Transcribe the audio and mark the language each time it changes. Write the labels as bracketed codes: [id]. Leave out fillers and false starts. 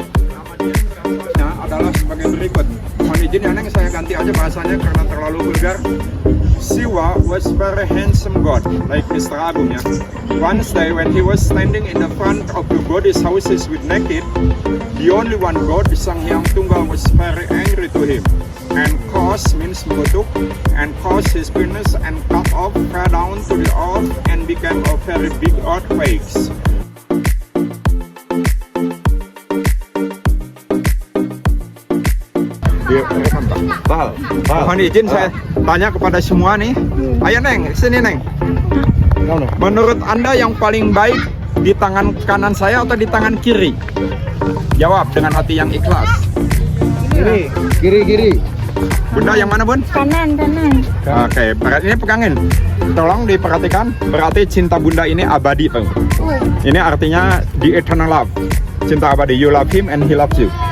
[id] Nama dia adalah sebagai berikut. Mohon izin ya Neng, saya ganti aja bahasanya karena terlalu vulgar. [en] Siwa was very handsome god, like Mr. Agung ya. One day when he was standing in the front of the goddess houses with naked, the only one god, Sang Hyang Tunggal, was very angry to him. And caused means [id] mengutuk, [en] and caused his penis and cut off, fell down to the earth and became a very big earthquake. [id] Mohon izin saya tanya kepada semua nih. Ayo Neng, sini Neng. Menurut Anda yang paling baik di tangan kanan saya atau di tangan kiri? Jawab dengan hati yang ikhlas. Kiri. Bunda yang mana Bun? Kanan. Oke, ini pegangin. Tolong diperhatikan. Berarti cinta Bunda ini abadi, Bang. Ini artinya [en] the eternal love. [id] Cinta abadi, [en] you love him and he loves you.